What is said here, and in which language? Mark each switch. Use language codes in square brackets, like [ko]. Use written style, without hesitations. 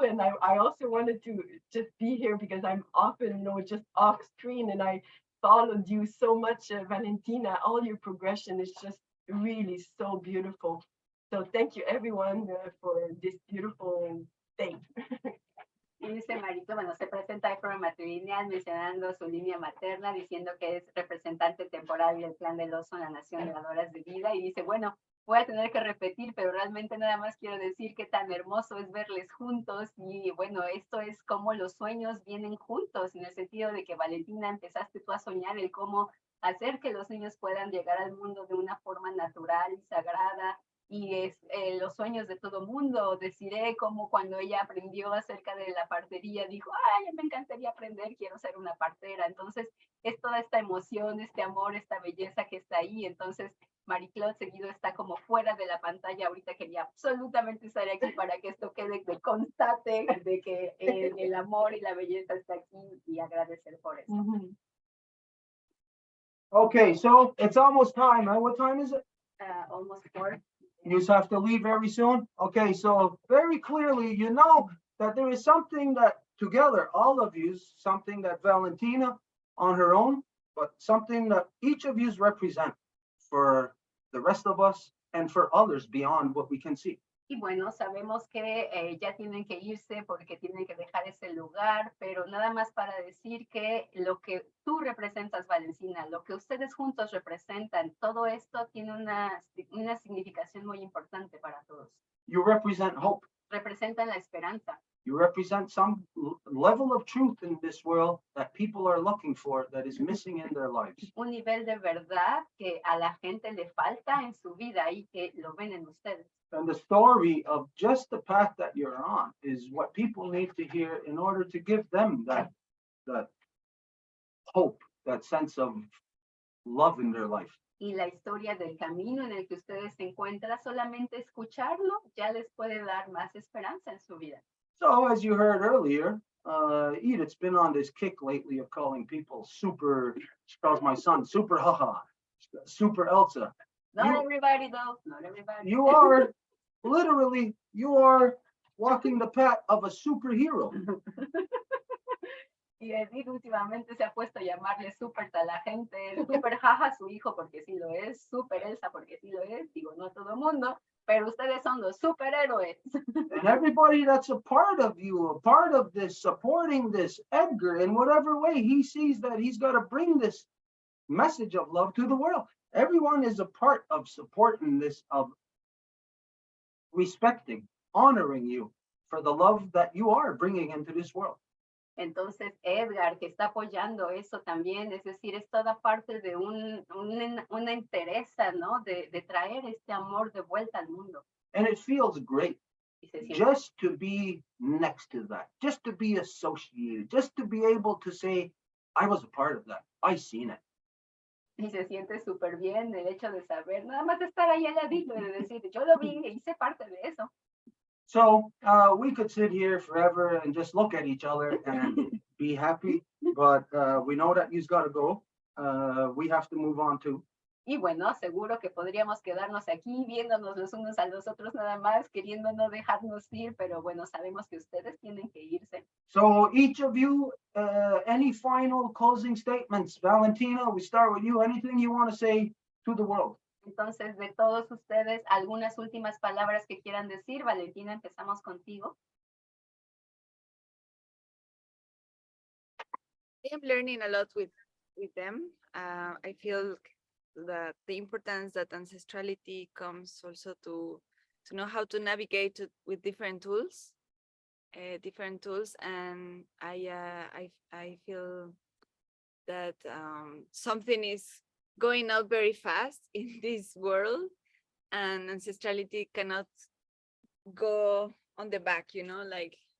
[en] And I also wanted to just be here because I'm often, you know, just off screen and I followed you so much, Valentina. All your progression is just really so beautiful. So thank you, everyone, for this beautiful thing. [es] Y dice Marito, bueno, se presenta de forma matrilineal mencionando su línea materna, diciendo que es representante temporal del clan del oso en la Nación de Dadoras de Vida. Y dice, bueno, voy a tener que repetir, pero realmente nada más quiero decir que tan hermoso es verles juntos y bueno, esto es como los sueños vienen juntos, en el sentido de que Valentina, empezaste tú a soñar el cómo hacer que los niños puedan llegar al mundo de una forma natural y sagrada, y es los sueños de todo mundo. Dezirae como cuando ella aprendió acerca de la partería, dijo, ay, me encantaría aprender, quiero ser una partera. Entonces, es toda esta emoción, este amor, esta belleza que está ahí. Entonces, Marie-Claude seguido está como fuera de la pantalla. Ahorita quería absolutamente estar aquí para que esto quede de constate de que el amor y la belleza está aquí y agradecer por eso. [en] Okay, so it's almost time, huh? What time is it? Almost 4. You just have to leave very soon? Okay, so very clearly, you know that there is something that together, all of you, something that Valentina on her own, but something that each of you represent for the rest of us and for others beyond what we can see. [es] Y bueno, sabemos que ya tienen que irse porque tienen que dejar ese lugar, pero nada más para decir que lo que tú representas, Valentina, lo que ustedes juntos representan, todo esto tiene una significación muy importante para todos. [en] You represent hope. [es] Representan la esperanza. [en] You represent some level of truth in this world that people are looking for that is missing in their lives. [es] Un nivel de verdad que a la gente le falta en su vida y que lo ven en ustedes. [en] And the story of just the path that you're on is what people need to hear in order to give them that hope, that sense of love in their life. [es] Y la historia del camino en el que ustedes se encuentran, solamente escucharlo ya les puede dar más esperanza en su vida. [en] So as you heard earlier, Edith's been on this kick lately of calling people super, she calls my son super haha, super Elsa. Not You- everybody though, not everybody. You are, literally, you are walking the path of a superhero. [es] Y Edith últimamente se ha puesto a llamarle súper a la gente, súper jaja a su hijo porque sí lo es, súper Elsa porque sí lo es, digo, no todo el mundo, pero ustedes son los superhéroes. [en] And everybody that's a part of you, a part of this, supporting this, Edgar, in whatever way he sees that he's got to bring this message of love to the world. Everyone is a part of supporting this, of respecting, honoring you for the love that you are bringing into this world. [es] Entonces, Edgar, que está apoyando eso también, es decir, es toda parte de una interesa, ¿no? De traer este amor de vuelta al mundo. [en] And it feels great [es] Y se siente, [en] just to be next to that, just to be associated, just to be able to say, I was a part of that. I seen it. [es] y se siente súper bien el hecho de saber, nada más de estar ahí al ladito y de decir, yo lo vi e hice parte de eso. [en] So we could sit here forever and just look at each other and be happy, but we know that you've got to go. We have to move on too. [es] Y bueno, seguro que podríamos quedarnos aquí viéndonos los unos a los otros nada más, queriendo no dejarnos ir, pero bueno, sabemos que ustedes tienen que irse. [en] So each of you, any final closing statements? Valentina, we start with you. Anything you want to say to the world? [es] Entonces, de todos ustedes, algunas últimas palabras que quieran decir. Valentina, empezamos contigo. [en] I am learning a lot with them. I feel that the importance that ancestrality comes also to know how to navigate with different tools, and I feel that something is going up very fast in this world, and ancestrality cannot go on the back, you know, like